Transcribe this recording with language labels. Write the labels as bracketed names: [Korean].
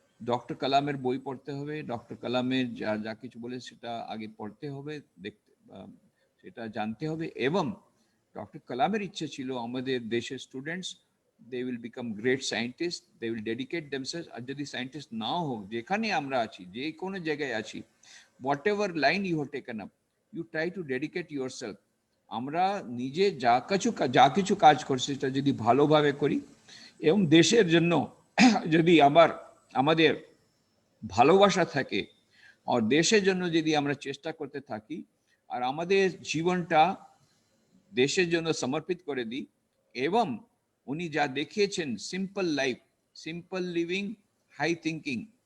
[Bangla] Doctor কালামের বই পড়তে হবে, ডক্টর কালামের যা কিছু বলে সেটা আগে পড়তে হবে, সেটা জানতে হবে। এবং ডক্টর কালামের ইচ্ছে ছিল আমাদের দেশের students, [English] they will become great scientists, they will dedicate themselves. [Bangla] আর যদি সায়েন্টিস্ট নাও হোক, যেখানে আমরা আছি, যে কোনো জায়গায় আছি, [English] whatever line you have taken up, you try to dedicate yourself. [Bangla] আমরা নিজে যা কিছু কাজ করছি সেটা যদি ভালোভাবে করি এবং দেশের জন্য যদি আমাদের ভালোবাসা থাকে, আর দেশের জন্য যদি আমরা চেষ্টা করতে থাকি, আর আমাদের জীবনটা দেশের জন্য সমর্পিত করে দিই, এবং উনি যা দেখিয়েছেন [English] Simple life, simple living, high thinking.